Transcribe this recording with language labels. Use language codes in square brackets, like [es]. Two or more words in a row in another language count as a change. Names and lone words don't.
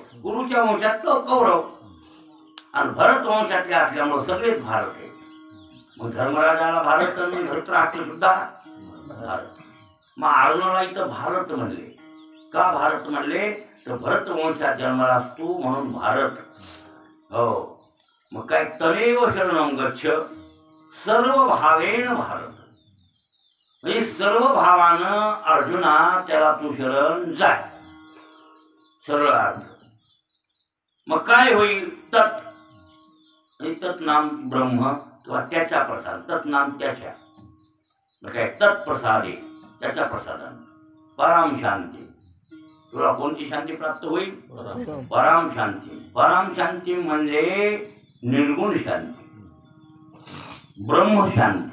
[mr] गुरुच्या वंशात कौरव आणि भरत वंशातले असल्यामुळे सगळेच भारत आहे. मग धर्मराजाला भारत आणि धृतराष्ट्र सुद्धा भारत. मग अर्जुनाला इथं भारत म्हणले. का भारत म्हणले? तर भरत वंशात जन्माला असतो म्हणून भारत. हो मग काय? [sa] तमेव शरणं गच्छ सर्व भावेन भारत. [mr] म्हणजे सर्व भावानं अर्जुना त्याला तू शरण जाय. सरळ अर्थ. मग काय होईल? तत् तत् नाम ब्रह्म किंवा त्याचा प्रसाद. तत् नाम त्याच्या. मग काय? तत्प्रसादे त्याच्या प्रसादाने पराम शांती. तुला कोणती शांती प्राप्त होईल? पराम शांती. पराम शांती म्हणजे निर्गुण शांती, ब्रह्मशांती.